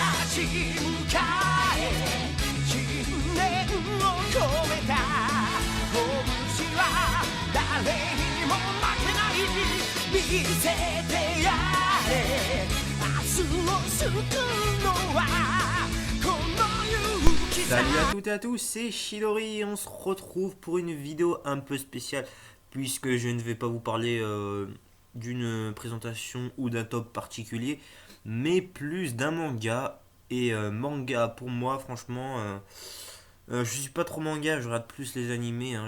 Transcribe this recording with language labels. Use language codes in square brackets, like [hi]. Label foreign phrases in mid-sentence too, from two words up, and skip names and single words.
[ja] 立ち向かえ信念を込めた拳は誰にも負けない見せてやれ明日を救うのはこの勇気さ [fr] Salut à toutes et à tous, c'est Chidori et on se retrouve pour une vidéo un peu spéciale puisque je ne vais pas vous parler d'une présentation ou d'un top particulier mais plus d'un manga et manga pour moi franchement je suis pas trop manga, je regarde plus les animés, hein.